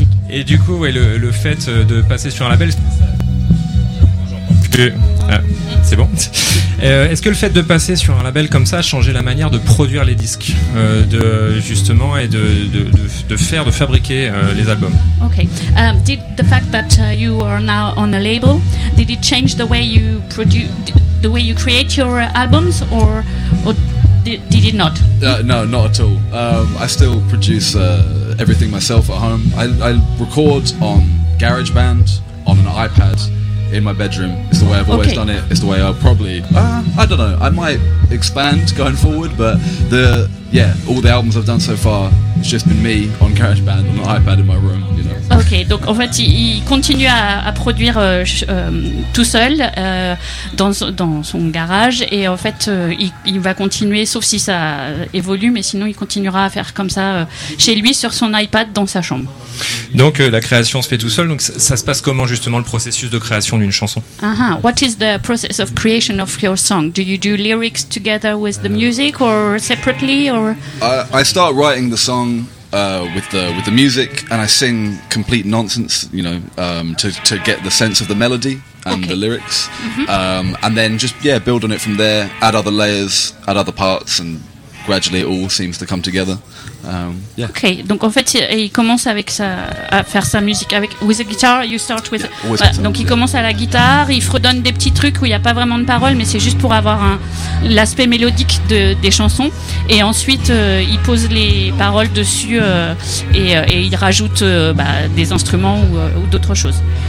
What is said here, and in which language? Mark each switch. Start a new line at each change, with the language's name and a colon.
French: Et du coup, ouais, le fait de passer sur un label. C'est bon. Est-ce que le fait de passer sur un label comme ça a changé la manière de produire les disques, de fabriquer les albums? Okay.
English: Did the fact that you are now on a label, did it change the way you produce, the way you create your albums, or did it not? No, not at all. I still produce everything myself at home. I record on GarageBand on an iPad. In my bedroom. It's the way I've always done it. It's the way I'll probably, I don't know, I might expand going forward, but all the albums I've done so far, it's just been me on GarageBand on an iPad in my room, you know.
French: Ok, donc en fait, il continue à produire tout seul dans son garage, et en fait, il va continuer, sauf si ça évolue, mais sinon, il continuera à faire comme ça chez lui, sur son iPad, dans sa chambre. Donc, la création se fait tout seul. Donc, ça se passe comment, justement, le processus de création d'une chanson?
English: What is the process of creation of your song? Do you do lyrics together with the music, or separately, or? I start writing the song. With the music, and I sing complete nonsense, you know, to get the sense of the melody and the lyrics, and then just build on it from there, add other layers, add other parts, and gradually it all seems to come together.
French: Okay, donc en fait il commence avec sa, à faire sa musique avec
English: with a guitar. You start with
French: donc il commence à la guitare, il fredonne des petits trucs où il y a pas vraiment de paroles, mais c'est juste pour avoir l'aspect mélodique des chansons. Et ensuite il pose les paroles dessus et il rajoute des instruments ou d'autres choses.